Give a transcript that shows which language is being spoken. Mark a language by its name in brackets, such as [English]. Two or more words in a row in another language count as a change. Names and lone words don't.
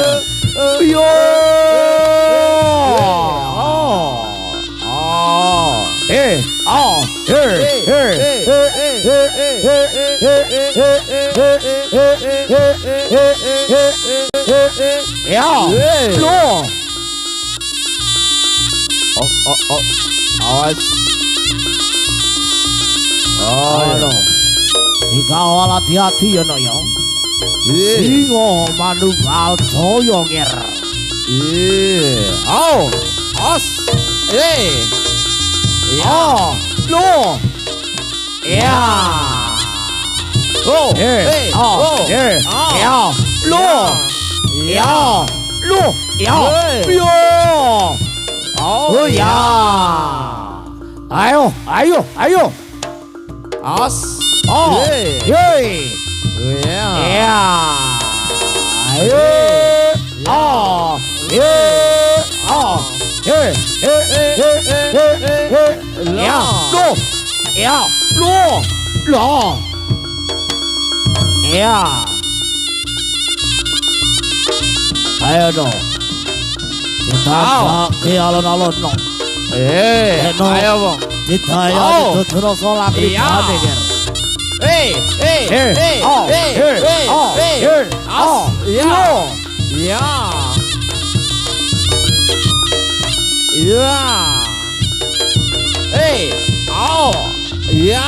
[Indonesian] Yo. Ya, lo. Awas. Ayo. Dikawal hati-hati ya no ya. Singo Manunggal Jaya ger. Os. Ya, lo. Ya. Oh. Ya, lo. Ya, lo. Ya. Yo. Oh ya. Ayo, ayo, ayo. Os. Oh. Yey. Ya. Ya. Ayo. Oh. Ye. Oh. Ye. Ya. Lo. Ya. Lo. Lo. Ya. Ayo dong. Kita ke alon-alon no. Ayo bang. Kita ya itu terus sholat di sana ger. Ya. Ya. Oh. Ya.